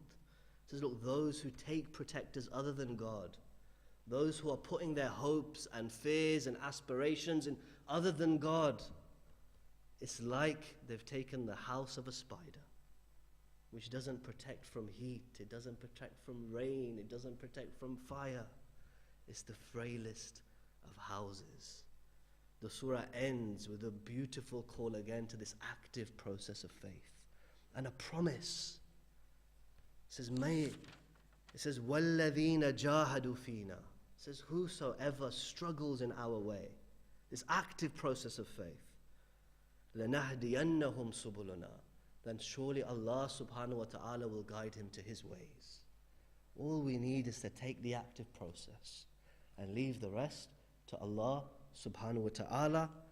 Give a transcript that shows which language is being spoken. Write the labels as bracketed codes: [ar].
[en] It says, look, those who take protectors other than God, those who are putting their hopes and fears and aspirations in other than God, it's like they've taken the house of a spider, which doesn't protect from heat, it doesn't protect from rain, it doesn't protect from fire. It's the frailest of houses. The surah ends with a beautiful call again to this active process of faith and a promise. It says, [ar] وَالَّذِينَ جَاهَدُوا فِينَا. [en] It says, whosoever struggles in our way, this active process of faith, [ar] لَنَهْدِيَنَّهُمْ سُبُلُنَا. [en] Then surely Allah subhanahu wa ta'ala will guide him to his ways. All we need is to take the active process and leave the rest to Allah subhanahu wa ta'ala.